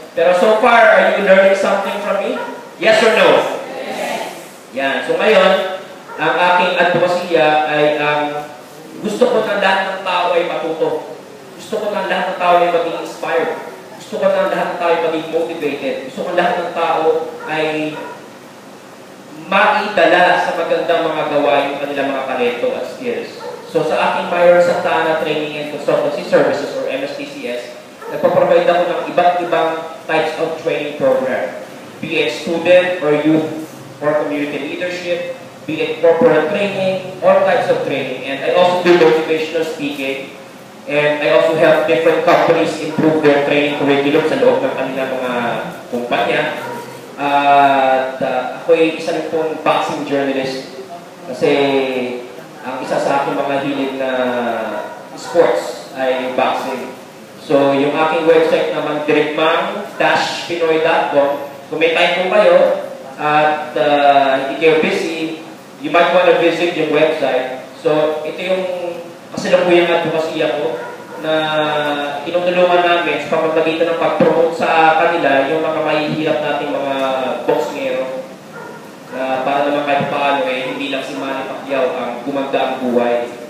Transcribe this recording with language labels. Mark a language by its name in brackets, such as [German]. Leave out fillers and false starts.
[English] Pero so far, are you learning something from me? Yes or no? Yes! Yan. [Filipino] So ngayon, ang aking advokasya ay gusto ko na lahat ng tao ay matuto. Gusto ko na lahat ng tao ay maging inspired. Gusto ko na lahat ng tao ay maging motivated. Gusto ko lahat ng tao ay maitala sa magandang mga gawain yung kanilang mga talento at skills. So sa aking Mayor Santa Ana Training and Consultancy Services or MSTCS, nagpaprovide ako ng iba't ibang types of training program. [English] Be it student or youth or community leadership, be it corporate training, all types of training. And I also do motivational speaking. And I also help different companies improve their training curriculum [Filipino] sa loob ng kanilang mga kumpanya. At ako'y isa rin pong boxing journalist. Kasi ang isa sa aking mga hilig na sports ay boxing. So yung aking website naman, dirigmang-pinoy.com. Kung may time po kayo at hindi kayo busy, [English] you might want to visit [Filipino] yung website. So, ito yung kasalukuyang advokasya ko na tinutulungan namin sa pamamagitan ng pag-promote sa kanila yung mga mahihirap nating mga boxngero na para naman kahit paano hindi lang si Manny Pacquiao ang gumanda ang buhay.